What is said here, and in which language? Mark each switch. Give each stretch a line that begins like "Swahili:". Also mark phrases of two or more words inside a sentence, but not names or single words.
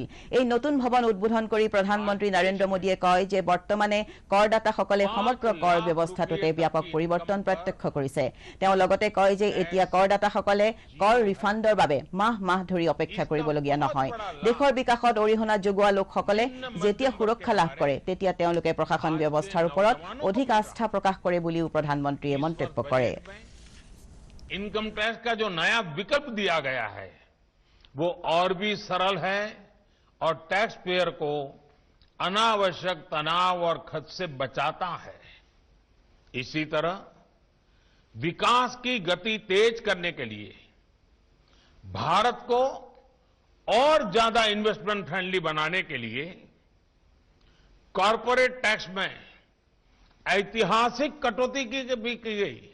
Assamese: এই নতুন ভৱন উদ্বোধন কৰি প্ৰধানমন্ত্ৰী নৰেন্দ্ৰ মোদীয়ে কয় যে বৰ্তমানে কৰদাতাসকলে সমগ্ৰ কৰ ব্যৱস্থাটোতে ব্যাপক পৰিৱৰ্তন প্ৰত্যক্ষ কৰিছে তেওঁ লগতে কয় যে এতিয়া কৰদাতাসকলে কৰ ৰিফাণ্ডৰ বাবে মাহ ধৰি অপেক্ষা কৰিবলগীয়া নহয় দেশৰ বিকাশত অৰিহণা যোগোৱা লোকসকলে যেতিয়া সুৰক্ষা লাভ কৰে তেতিয়া তেওঁলোকে প্ৰশাসন ব্যৱস্থাৰ ওপৰত অধিক আস্থা প্ৰকাশ কৰে বুলিও প্ৰধানমন্ত্ৰীয়ে মন্তব্য কৰে
English: income tax
Hindi: का जो नया विकल्प दिया गया है वो और भी सरल है और
English: tax payer
Hindi: को अनावश्यक तनाव और खर्च से बचाता है इसी तरह विकास की गति तेज करने के लिए भारत को और ज्यादा
English: investment friendly
Hindi: बनाने के लिए
English: corporate tax
Hindi: में ऐतिहासिक कटौती की गई